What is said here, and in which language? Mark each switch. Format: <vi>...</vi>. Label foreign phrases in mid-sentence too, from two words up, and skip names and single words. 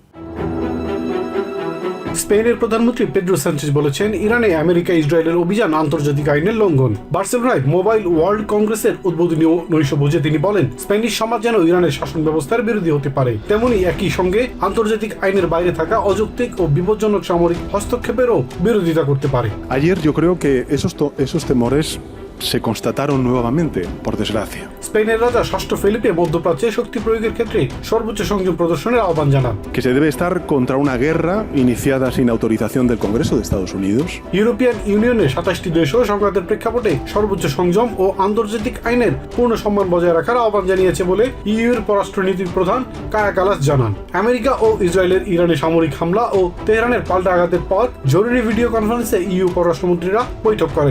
<bn>স্পেনের প্রধানমন্ত্রী পেদ্রো সানচেজ বলেছেন, ইরানে আমেরিকা ইসরায়েলের অভিযান আন্তর্জাতিক আইনের লঙ্ঘন। বার্সেলোনায় মোবাইল ওয়ার্ল্ড কংগ্রেসের উদ্বোধনী নৈশভোজে তিনি বলেন, স্প্যানিশ সমাজ যেন ইরানের শাসন ব্যবস্থার বিরোধী হতে পারে, তেমনি একই সঙ্গে আন্তর্জাতিক আইনের বাইরে থাকা অযৌক্তিক ও বিপজ্জনক সামরিক হস্তক্ষেপেরও বিরোধিতা করতে পারে।</bn> <es>Ayer yo creo que esos temores se constataron nuevamente, por desgracia.</es> <bn>স্পেনের রাজা ষষ্ঠ ফেলিপে মধ্যপ্রাচ্যে শক্তি প্রয়োগের ক্ষেত্রে সর্বোচ্চ সংযম প্রদর্শনের আহ্বান জানান।</bn> <es>Que se debe estar contra una guerra iniciada sin autorización del Congreso de Estados Unidos.</es> <bn>ইউরোপিয়ান ইউনিয়নের 27টি দেশও সংঘাতের প্রেক্ষাপটে সর্বোচ্চ সংযম ও আন্তর্জাতিক আইনের পূর্ণ সম্মান বজায় রাখার আহ্বান জানিয়েছে বলে ইইউর পররাষ্ট্রনীতির প্রধান কায়া কালাস জানান। আমেরিকা ও ইসরায়েলের ইরানে সামরিক হামলা ও তেহরানের পাল্টা আঘাতের পর জরুরি</bn> <en>video conference</en> <bn>ইইউ পররাষ্ট্রমন্ত্রীরা বৈঠক করেন।</bn>